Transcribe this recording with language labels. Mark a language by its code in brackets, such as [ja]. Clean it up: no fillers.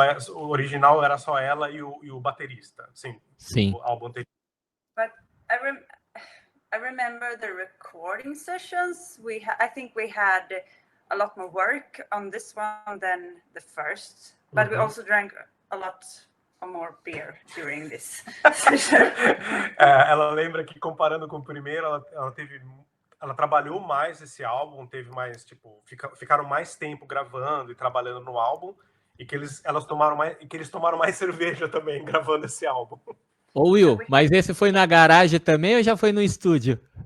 [pt] O original era só ela e o baterista. Sim. O álbum anterior. [en] But I remember the recording sessions. I think we had a lot more work on this one than the first, but we also drank a lot more beer during this session. [pt] Ela lembra que, comparando com o primeiro, ela trabalhou mais esse álbum, teve mais, tipo, ficaram mais tempo gravando e trabalhando no álbum, e que eles tomaram mais cerveja também gravando esse álbum. Ô Will, mas esse foi na garagem também ou já foi no estúdio?